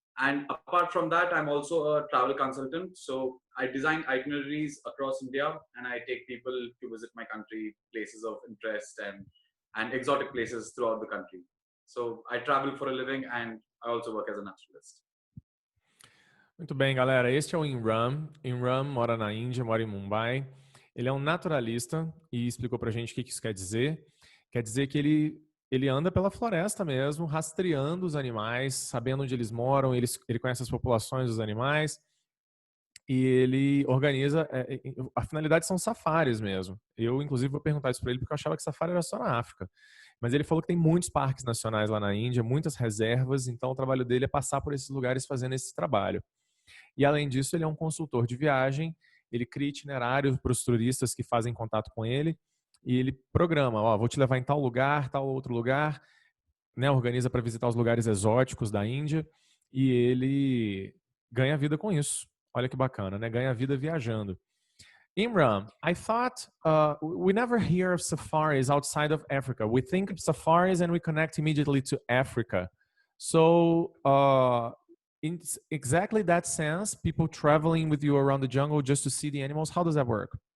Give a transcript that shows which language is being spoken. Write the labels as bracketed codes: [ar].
[en] And apart from that, I'm also a travel consultant. So I design itineraries across India and I take people to visit my country, places of interest and exotic places throughout the country. So I travel for a living and I also work as a naturalist. [pt] Muito bem, galera. Este é o Imran. Imran mora na Índia, mora em Mumbai. Ele é um naturalista e explicou pra gente o que isso quer dizer. Quer dizer que ele anda pela floresta mesmo, rastreando os animais, sabendo onde eles moram, ele conhece as populações dos animais e ele organiza. A finalidade são safaris mesmo. Eu, inclusive, vou perguntar isso para ele porque eu achava que safari era só na África. Mas ele falou que tem muitos parques nacionais lá na Índia, muitas reservas, então o trabalho dele é passar por esses lugares fazendo esse trabalho. E, além disso, ele é um consultor de viagem, ele cria itinerários para os turistas que fazem contato com ele, e ele programa, vou te levar em tal lugar, tal outro lugar, né, organiza para visitar os lugares exóticos da Índia, e ele ganha vida com isso. Olha que bacana, né? Ganha vida viajando. [en] Imran, I thought we never hear of safaris outside of Africa. We think of safaris and we connect immediately to Africa. So in exactly that sense, people traveling with you around the jungle just to see the animals, how does that work?